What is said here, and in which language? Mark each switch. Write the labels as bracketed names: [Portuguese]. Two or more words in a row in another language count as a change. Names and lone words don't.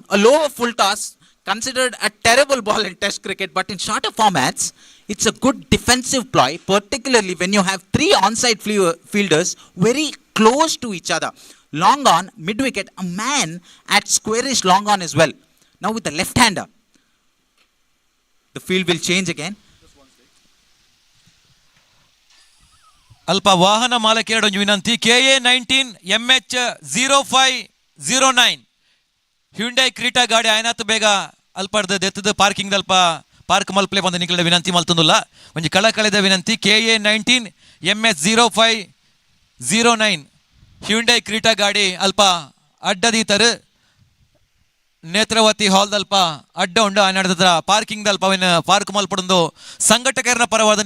[English] A lower full toss, considered a terrible ball in test cricket, but in shorter formats, it's a good defensive ploy, particularly when you have 3 onside fielders very close to each other. Long on, mid wicket, a man at squarish long on as well. Now with the left hander, the field will change again. [Tulu] ಅಲ್ಪ ವಾಹನ ಮಾಲಕೇರಡು ಒಂಜಿ ವಿನಂತಿ KA19MH0509 ಹ್ಯುಂಡೈ ಕ್ರೀಟಾ ಗಾಡಿ ಆಯ್ನಾತ್ ಬೇಗ ಅಲ್ಪಡ್ದು ದೆತ್ತದ ಪಾರ್ಕಿಂಗ್ ಅಲ್ಪ ಪಾರ್ಕ್ ಮಲ್ಪಲೆ ಬಂದು ನಿಖಿಲ ವಿನಂತಿ ಮಲ್ತುಂದುಲ್ಲ ಒಂಜಿ ಕಳಕಳೆದ ವಿನಂತಿ KA19MH0509 ಹ್ಯುಂಡೈ ಕ್ರೀಟಾ ಗಾಡಿ ಅಲ್ಪ ಅಡ್ಡದೀತರು ನೇತ್ರಾವತಿ ಹಾಲ್ ದಲ್ಪ ಅಡ್ಡ ಉಂಡು ನಡೆದ ಪಾರ್ಕಿಂಗ್ ದಲ್ಪ ಪಾರ್ಕ್ ಮಲ್ಪಡೊಂದು ಸಂಘಟಕರನ ಪರವಾದ